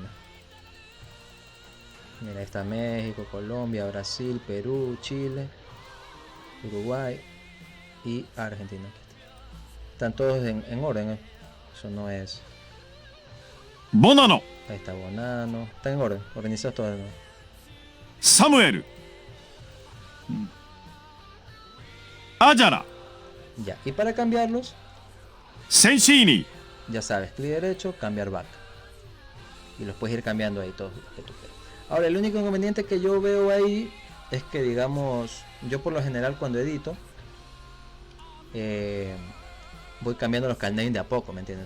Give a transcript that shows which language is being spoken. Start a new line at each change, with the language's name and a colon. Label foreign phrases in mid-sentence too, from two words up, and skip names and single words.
Spanish: Mira, ahí está México, Colombia, Brasil, Perú, Chile, Uruguay y Argentina. Aquí están todos en orden, ¿eh? Eso no es. ボナノ、 Ahí está Bonano. Están en orden, organizados todos. ¿No? サムエル、アジャラ、 Ya, y para cambiarlos, センシーニ、 ya sabes, clic derecho, cambiar back. Y los puedes ir cambiando ahí todos los que tú quieras. Ahora, el único inconveniente que yo veo ahí es que, digamos, yo por lo general cuando edito, voy cambiando los carnames de a poco, ¿me entiendes?